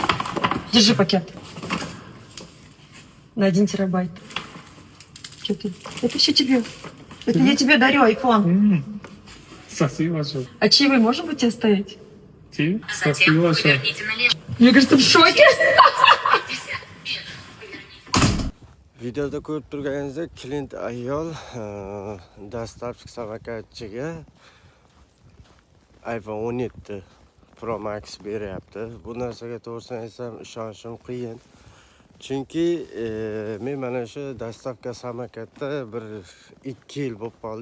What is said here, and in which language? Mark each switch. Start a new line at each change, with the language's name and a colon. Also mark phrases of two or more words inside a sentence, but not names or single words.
Russian: Держи пакет. На 1 терабайт. Что ты? Это все тебе. Это я тебе дарю айфон. Спасибо большое. А чаевые можно будет тебе оставить? Тебе? Спасибо большое. Мне кажется, ты в шоке.
Uzbek: Videoda ko'rib turganingizdek, Clint ayol dastlabki samokatchiga iPhone 17 Pro Max beryapti. Bu narsaga to'g'risini aytsam ishonishim qiyin. Chunki men mana shu dastlabki samokatda bir 2 yil bo'lib qoldi.